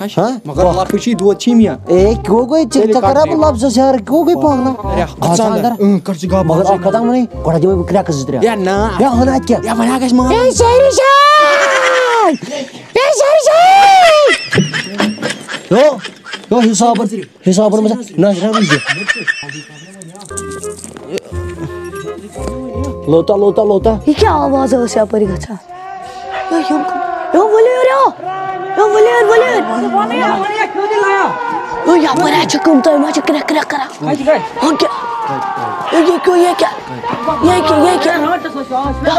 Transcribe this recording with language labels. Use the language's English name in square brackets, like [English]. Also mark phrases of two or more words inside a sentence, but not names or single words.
[Kashmiri] کیوں گٔے ژےٚ کَرا بہٕ لفظس یارٕ کیوں گٔے پاگلا مگر اکھ کَتھا وَنے گۄڈٕ دِمے بہٕ کرٛٮ۪کہٕ 2-3 ہے ہُنہ اَتہِ کیٛاہ حسابن منٛز نظرا وٕچھِ لوتا لوتا لوتا یہ کیا آواز ٲس یپٲرۍ گژھان یپٲرۍ چھِ کٕم تۄہہِ ما چھِ کرٛٮ۪کھ کرٛٮ۪کھ کران یہ کیٛاہ